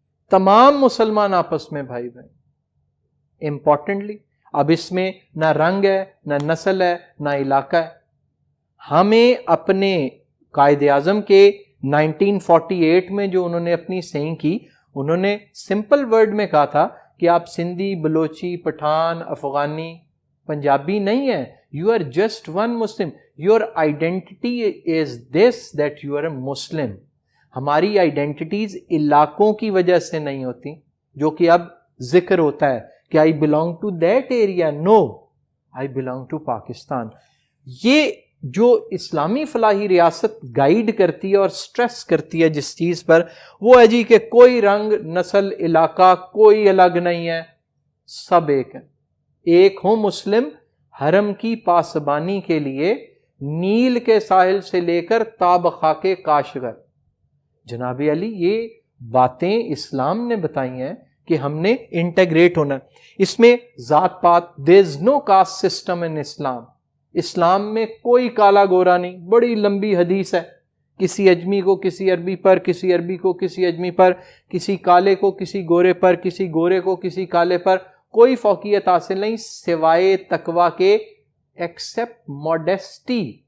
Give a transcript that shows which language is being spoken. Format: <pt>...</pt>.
<ur>تمام مسلمان آپس میں بھائی بھائی. امپورٹنٹلی اب اس میں نہ رنگ ہے، نہ نسل ہے، نہ علاقہ ہے. ہمیں اپنے قائد اعظم کے 1948 میں جو انہوں نے اپنی سینگ کی، انہوں نے سمپل ورڈ میں کہا تھا کہ آپ سندھی، بلوچی، پٹھان، افغانی، پنجابی نہیں ہیں.</ur> <en>You are just one Muslim. Your identity is this, that you are a Muslim.</en> <ur>ہماری آئیڈینٹیٹیز علاقوں کی وجہ سے نہیں ہوتی، جو کہ اب ذکر ہوتا ہے کہ</ur> <en>I belong to that area. No, I belong to Pakistan.</en> <ur>یہ جو اسلامی فلاحی ریاست گائیڈ کرتی ہے اور سٹریس کرتی ہے جس چیز پر، وہ ہے جی کہ کوئی رنگ، نسل، علاقہ کوئی الگ نہیں ہے، سب ایک ہیں. ایک ہوں مسلم، حرم کی پاسبانی کے لیے نیل کے ساحل سے لے کر تاب خاک کاشغر. جناب علی یہ باتیں اسلام نے بتائی ہیں کہ ہم نے انٹیگریٹ ہونا. اس میں ذات پات،</ur> <en>there is no caste system in Islam.</en> <ur>اسلام میں کوئی کالا گورا نہیں. بڑی لمبی حدیث ہے، کسی اجمی کو کسی عربی پر، کسی عربی کو کسی اجمی پر، کسی کالے کو کسی گورے پر، کسی گورے کو کسی کالے پر. کوئی فوقیت حاصل نہیں سوائے تقوی کے، ایکسپٹ موڈیسٹی.</ur>